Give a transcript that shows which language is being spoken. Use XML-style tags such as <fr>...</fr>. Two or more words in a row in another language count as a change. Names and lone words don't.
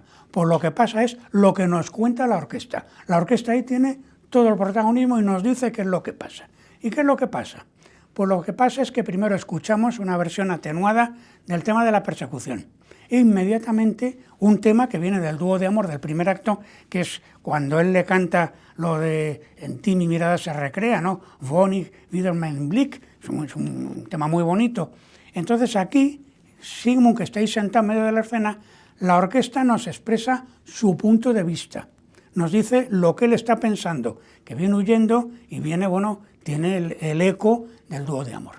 <es>Pues lo que pasa es lo que nos cuenta la orquesta. La orquesta ahí tiene todo el protagonismo y nos dice qué es lo que pasa. ¿Y qué es lo que pasa? Pues lo que pasa es que primero escuchamos una versión atenuada del tema de la persecución. E inmediatamente un tema que viene del dúo de amor del primer acto, que es cuando él le canta lo de En ti mi mirada se recrea, ¿no?</es> <de>Wohnig wieder mein Blick,</de> <es>es un tema muy bonito. Entonces aquí, Sigmund, que está ahí sentado en medio de la escena, la orquesta nos expresa su punto de vista, nos dice lo que él está pensando, que viene huyendo y viene, tiene el eco del dúo de amor.</es>